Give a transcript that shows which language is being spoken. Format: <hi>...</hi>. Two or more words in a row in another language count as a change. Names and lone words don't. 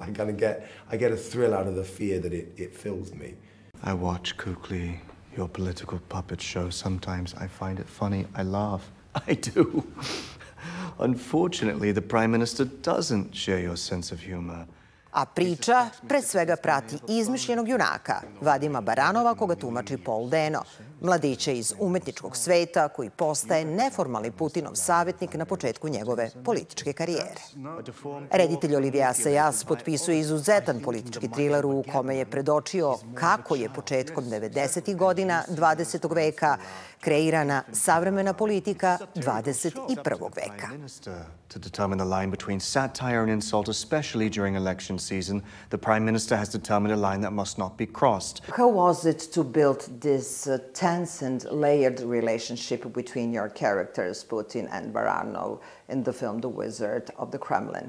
<en>I get a thrill out of the fear that it fills me. I watch Kukli, your political puppet show. Sometimes I find it funny. I laugh. I do. Unfortunately, the Prime Minister doesn't share your sense of humor.</en> <sr>A priča pre svega prati izmišljenog junaka, Vadima Baranova, koga tumači Polom Denom, mladića iz umetničkog sveta koji postaje neformalni Putinov savjetnik na početku njegove političke karijere. Reditelj Olivjeom Asajasom potpisuje izuzetan politički triler u kome je predočio kako je početkom 90. godina 20. veka kreirana savremena politika 21. veka.</sr> <en>To determine the line between satire and insult, especially during election season, the Prime Minister has determined a line that must not be crossed. How was it to build this tense and layered relationship between your characters, Putin and Baranov, in the film The Wizard of the Kremlin?</en>